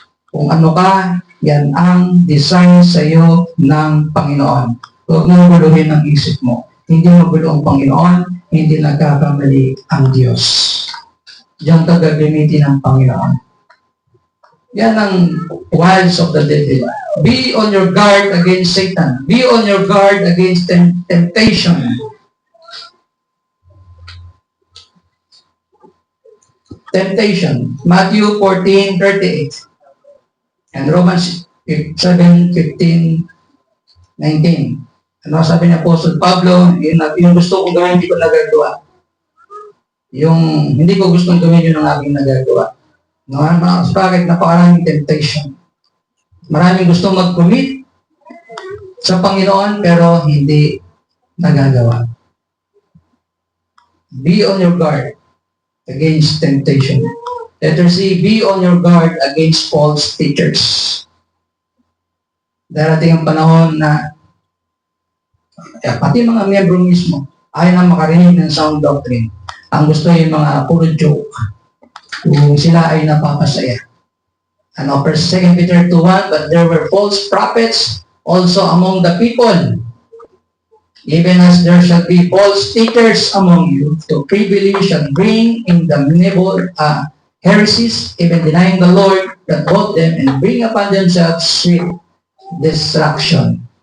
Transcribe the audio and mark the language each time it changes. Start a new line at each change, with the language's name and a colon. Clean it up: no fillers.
Filipino: Kung ano ka, yan ang design sa iyo ng Panginoon. Huwag mo guluhin ang isip mo. Hindi magulo ang Panginoon, hindi nagkakamali ang Diyos. Diyan ka gagamitin ng Panginoon. Yan ang
English: wiles of the devil. Be on your guard against Satan. Be on your guard against temptation. Temptation. Matthew 14:38. And Romans 7:15, 19.
Filipino: Ano sabi ni Apostle Pablo, yung gusto kong gawin, hindi ko nagagawa. Yung hindi ko gustong gawin, yun ang aking nagagawa. No, bakit? Napakaraming temptation. Maraming gusto mag-commit sa Panginoon, pero hindi nagagawa.
English: Be on your guard against temptation. Letter C, be on your guard against false teachers.
Filipino: Darating ang panahon na pati mga miyembro mismo ayaw na makarinig ng sound doctrine. Ang gusto yung mga puro joke. Kung sila ay napapasaya. Ano,
English: 2 Peter 2:1, but there were false prophets also among the people. Even as there shall be false teachers among you, to privilege and bring in the heresies, even denying the Lord that bought them, and bring upon themselves sweet destruction.